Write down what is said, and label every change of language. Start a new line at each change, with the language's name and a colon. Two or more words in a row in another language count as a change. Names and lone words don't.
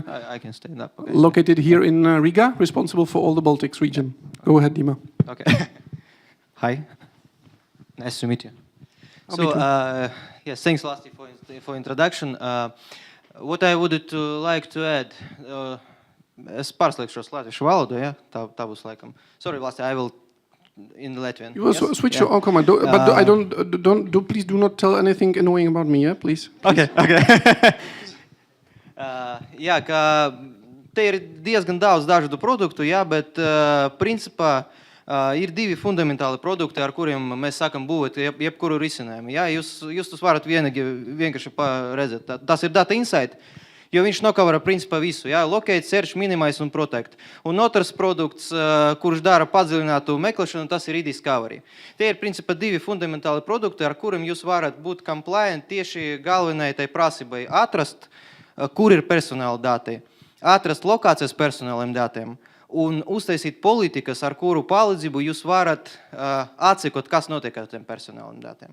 English: I can stand up. Okay. Located here in Riga, responsible for all the Baltics region. Go ahead, Dima. Okay. Hi. Nice to meet you. So, yes, thanks, Lasti, for introduction. What I would like to add.
Latvian: Es pārslēgšos latviešu valodu, ja? Tā būs laikam.
English: Sorry, Vlasti, I will in Latvian. You will switch your comment, but please do not tell anything annoying about me, yeah, please. Okay.
Latvian: Jā, ka te ir diezgan daudz dažādu produktu, jā, bet principā ir 2 fundamentāli produkti, ar kuriem mēs sākam būvēt jebkuru risinājumu. Jā, jūs tos varat vienkārši redzēt. Tas ir Data Insight. Jo viņš nokavara principā visu, jā,
English: locate, search, minimize un protect.
Latvian: Un otrs produkts, kurš dara padziļinātu meklēšanu, tas ir e-discovery. Tie ir principā 2 fundamentāli produkti, ar kuriem jūs varat būt compliant tieši galvenai tai prasībai atrast, kur ir personāla dati, atrast lokācijas personāliem datiem un uztaisīt politikas, ar kuru palīdzību jūs varat atsekot, kas notiek ar tiem personāliem datiem.